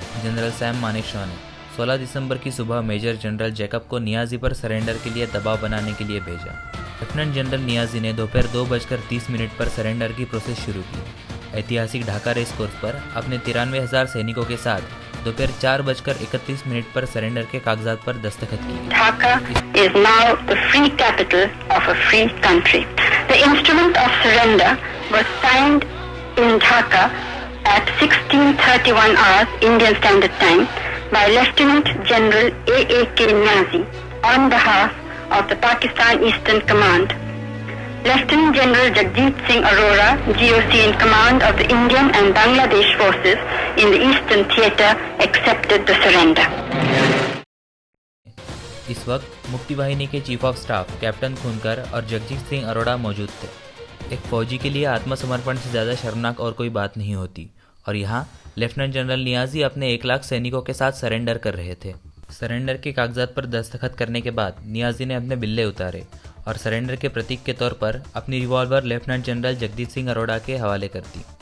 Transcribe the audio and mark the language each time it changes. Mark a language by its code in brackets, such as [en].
[hi] General Sam Manekshaw ने 16 दिसंबर की सुबह मेजर जनरल जैकब को नियाजी पर सरेंडर के लिए दबाव बनाने के लिए भेजा। लेफ्टिनेंट जनरल नियाजी ने दोपहर 2:30 पर सरेंडर की प्रोसेस शुरू की। ऐतिहासिक ढाका रेस कोर्स पर अपने 93,000 सैनिकों के साथ दोपहर 4:31 पर सरेंडर के कागजात पर दस्तखत किए। [en] Dhaka is now the free capital of a free country. The instrument of surrender was signed in Dhaka at 16:31 hours Indian Standard Time by Lieutenant General A.K. Niazi on behalf of the Pakistan Eastern Command. Lieutenant General Jagjeet Singh Arora, GOC in command of the Indian and Bangladesh forces in the Eastern Theatre, accepted the surrender. [hi] इस वक्त मुक्ति वाहिनी के chief of staff captain खुनकर और जगजीत सिंह अरोड़ा मौजूद थे। एक फौजी के लिए आत्मसमर्पण से ज़्यादा शर्मनाक और कोई बात नहीं होती, और यहाँ लेफ्टिनेंट जनरल नियाजी अपने 1 लाख सैनिकों के साथ सरेंडर कर रहे थे। सरेंडर के कागजात पर दस्तखत करने के बाद नियाजी ने अपने बिल्ले उतारे और सरेंडर के प्रतीक के तौर पर अपनी revolver lieutenant general Jagjit Singh Arora के हवाले कर दी।